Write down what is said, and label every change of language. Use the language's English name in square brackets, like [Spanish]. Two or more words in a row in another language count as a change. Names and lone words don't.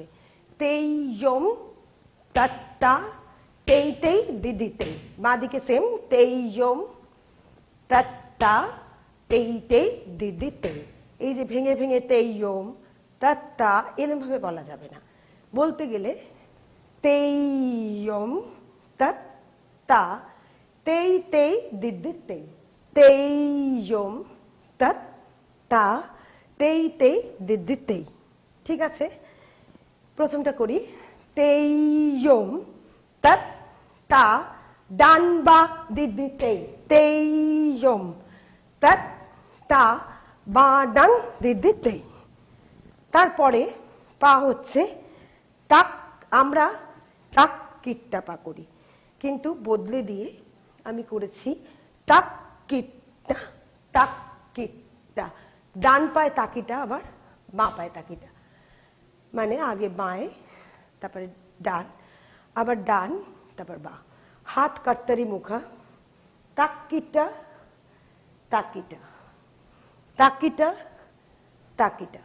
[Bangla] তেই ইয়ম তত্তা, তেই তেই দিদিতে, বাঁ দিকে সেম, তেই ইয়ম তত্তা, তেই তেই দিদিতে। এই যে ভেঙে ভেঙে তেই ইয়ম তত্তা এরকম ভাবে বলা যাবে না। বলতে গেলে তেই ইয়ম তত্তা, তেই তেই দিদিতে, তেই ইয়ম তত্তা, তেই তেই দিদিতে। ঠিক আছে, প্রথমটা করি। তেই ইয়ম তত্তা, ডান বা দিদিতে, তেই ইয়ম তত্তা, বা ডান দিদিতে। তারপরে পা হচ্ছে তাক, আমরা তাক কিট্টা পা করি, কিন্তু বদলে দিয়ে আমি করেছি তাক কিট্টা, তাক কিট্টা। ডান পায়ে তাকিটা, আবার বাঁ পায়ে তাকিটা, মানে আগে বাঁয়ে, তারপরে ডান, আবার ডান, তারপর বাঁ। হাত কর্তারি মুখা, তাকিটা, তাকিটা, তাকিটা, তাকিটা।